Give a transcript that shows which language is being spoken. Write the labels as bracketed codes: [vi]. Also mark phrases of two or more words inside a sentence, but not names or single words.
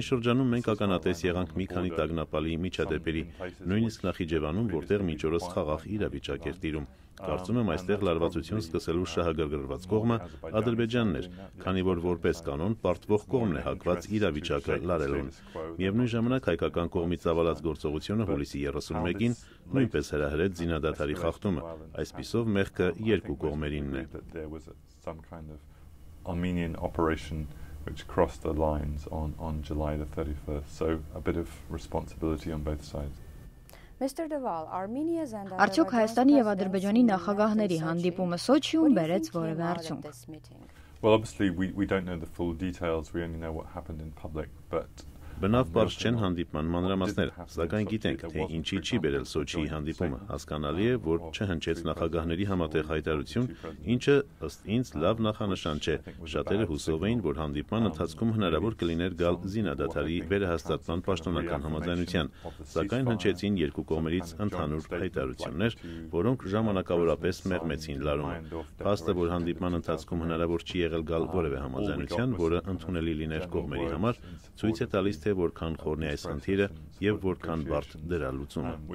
[hy] շրջանում մենք ականատես եղանք մի քանի տագնապալի միջադեպերի, նույնիսկ Նախիջևանում, որտեղ մինչ օրս խաղաղ իրավիճակ էր տիրում։ Կարծում եմ այստեղ լարվածություն սկսելու շահագրգռված կողմը Ադրբեջանն էր, քանի որ որպես կանոն պարտվող կողմն է հակված իրավիճակը լարելուն։ Միևնույն ժամանակ հայկական կողմից ծավալած գործողությունը հուլիսի 31-ին նույնպես հրահրեց զինադադարի խախտումը, այսպիսով մեղքը երկու կողմերինն է։ [en] Which crossed the lines on July the 31st, so a bit of responsibility on both sides. [hy] Արդյոք Հայաստանի եւ Ադրբեջանի նախագահների հանդիպումը Սոչիում բերեց որևէ արդյունք։ [en] Well, obviously we don't know the full details, we only know what happened in public, but [hy] Բնավ պարզ չեն հանդիպման մանրամասները, սակայն գիտենք, թե ինչի չի բերել Սոչիի հանդիպումը։ Հասկանալի է, որ չհնչեց նախագահների համատեղ հայտարարություն, ինչը ըստ ինձ լավ նախանշան չէ։ Շատերը հուսով էին, որ հանդիպման ընթացքում հնարավոր կլիներ գալ զինադադարի վերահաստատման պաշտոնական համաձայնության, սակայն հնչեցին երկու կողմերից ընդհանուր հայտարարություններ, որոնք ժամանակավորապես մեղմեցին լարումը։ Փաստը, որ հանդիպման ընթացքում հնարավոր չի եղել գալ որևէ համաձայնության, որը ընդունելի լիներ կողմերի համար, ցույց է տալիս որքան խորն է այս խնդիրը եւ որքան բարդ դրա լուծումը։